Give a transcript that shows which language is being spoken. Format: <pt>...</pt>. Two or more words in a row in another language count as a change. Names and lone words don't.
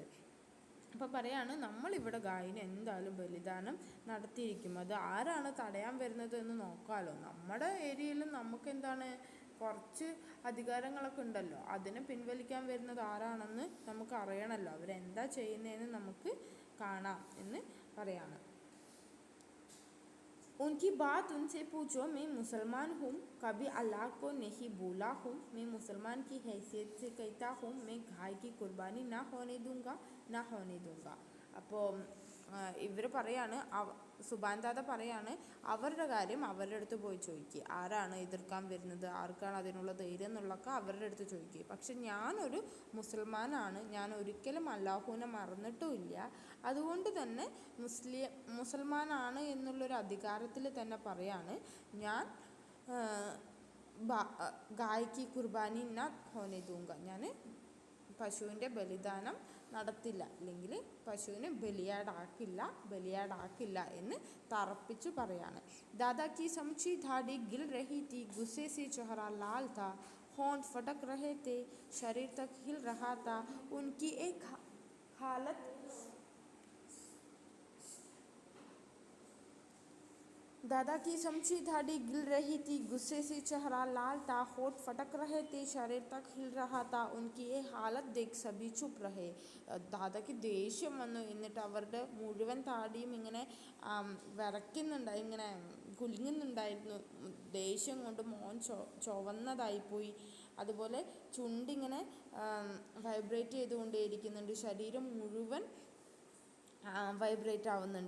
<ml>അപ്പോൾ പറയാണ് നമ്മളിവിടെ ഗായിനെ എന്തായാലും ബലിദാനം നടത്തിയിരിക്കും. അത് ആരാണ് തടയാൻ വരുന്നത് എന്ന് നോക്കാമല്ലോ. നമ്മുടെ ഏരിയയിൽ നമുക്ക് എന്താണ് കുറച്ച് അധികാരങ്ങളൊക്കെ ഉണ്ടല്ലോ, അതിനെ പിൻവലിക്കാൻ വരുന്നത് ആരാണെന്ന് നമുക്ക് അറിയണമല്ലോ. അവരെന്താ ചെയ്യുന്നതെന്ന് നമുക്ക് കാണാം എന്ന് പറയാണ്.</ml> <hi>उनकी बात उनसे पूछो, मैं मुसलमान हूँ, कभी अल्लाह को नहीं बोला हूँ, मैं मुसलमान की हैसियत से कहता हूँ, मैं गाय की कुर्बानी ना होने दूँगा.</hi> <ml>അപ്പോൾ ഇവർ പറയാണ്, സുബാൻ ദാദ പറയാണ് അവരുടെ കാര്യം അവരുടെ അടുത്ത് പോയി ചോദിക്കുക. ആരാണ് എതിർക്കാൻ വരുന്നത്, ആർക്കാണ് അതിനുള്ള ധൈര്യം എന്നുള്ളതൊക്കെ അവരുടെ അടുത്ത് ചോദിക്കുക. പക്ഷെ ഞാനൊരു മുസൽമാനാണ്, ഞാൻ ഒരിക്കലും അല്ലാഹുവിനെ മറന്നിട്ടുമില്ല. അതുകൊണ്ട് തന്നെ മുസൽമാനാണ് എന്നുള്ളൊരു അധികാരത്തിൽ തന്നെ പറയാണ് ഞാൻ</ml> <hi>गाय की कुर्बानी ना होने दूँगा,</hi> <ml>ഞാൻ പശുവിൻ്റെ ബലിദാനം നടത്തില്ല, അല്ലെങ്കിൽ പശുവിനെ ബലിയാടാക്കില്ല എന്ന് തറപ്പിച്ചു പറയാണ്.</ml> <hi>ദാദാ की समची धाड़ी गिल रही थी, गुस्से से चेहरा लाल था, होंठ फटक रहे थे, शरीर तक हिल रहा था. उनकी एक हालत दादा की समची धाड़ी गिल रही थी, गुस्से से चेहरा लाल था, होठ फटक रहे थे, शरीर तक हिल रहा था. उनकी ये हालत देख सभी चुप रहे.</hi> <ml>ദാദയ്ക്ക് ദേഷ്യം വന്നു. എന്നിട്ട് അവരുടെ മുഴുവൻ താടിയും ഇങ്ങനെ വിറയ്ക്കുന്നുണ്ടായി, ഇങ്ങനെ കുലുങ്ങുന്നുണ്ടായിരുന്നു. ദേഷ്യം കൊണ്ട് മോൻ ചുവന്നതായിപ്പോയി. അതുപോലെ ചുണ്ടിങ്ങനെ വൈബ്രേറ്റ് ചെയ്തുകൊണ്ടേയിരിക്കുന്നുണ്ട്, ശരീരം മുഴുവൻ വൈബ്രേറ്റ് ആവുന്നുണ്ട്.</ml>